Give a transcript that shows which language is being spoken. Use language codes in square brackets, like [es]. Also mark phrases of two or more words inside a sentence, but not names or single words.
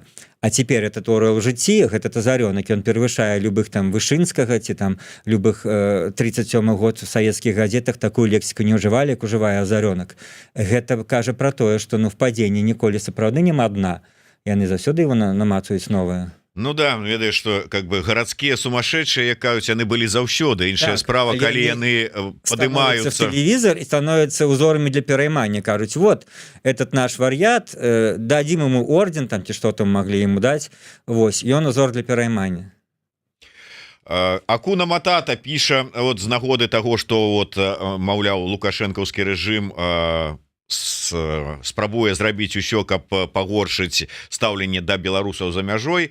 [be] А цяпер этот Орэл у жыцці, гэта тазарёнак, ён перавышае любых там Вышынскага ці там любых 37 год в савецкіх газетах такую лексіку не ўжывалі, як ужывае азарёнак. Гэта кажа пра тое, што ну в падзенні ніколі сапраўды няма дна. Яны заўсёды его намацаюць новае. Ну да, ведаеш, [ru] что как бы [be] гарадскія сумасшедшие, як кажуць, яны былі заўсёды. Іншая справа, калі яны падымаюцца [ru] в телевизор и становятся узорами для [be] пераймання, кажуць, [ru] вот этот наш вар'ят, дадим ему орден там [be] ці што [ru] там могли ему дать, [be] вось, і он узор для пераймання. Акуна Матата піша вот з нагоды таго, што вот маўляў лукашэнкаўскі рэжым спрабуе зрабіць усё, каб пагоршыць стаўленне да беларусаў за мяжой.